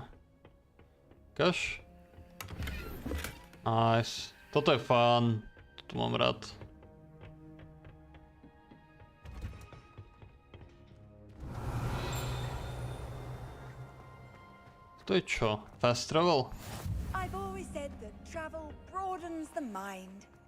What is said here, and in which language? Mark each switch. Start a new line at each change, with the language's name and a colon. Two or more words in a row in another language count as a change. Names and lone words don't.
Slovak: Kaž? Nice. Toto je fun. Toto mám rád. To je čo?
English: Fast travel? I've always said that travel broadens the mind.